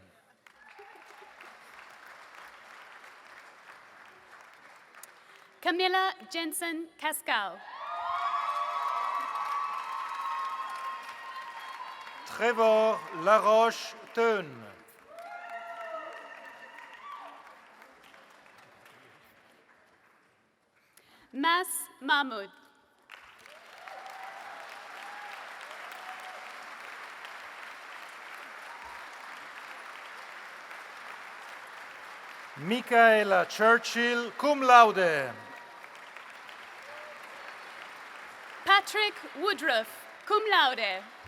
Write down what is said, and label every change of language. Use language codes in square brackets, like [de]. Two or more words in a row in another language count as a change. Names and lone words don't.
[en] Camilla Jensen Cascal. Trevor Laroche Teun. Mas Mahmud. Michaela Churchill, [la] cum laude. [en] Patrick Woodruff, [la] cum laude.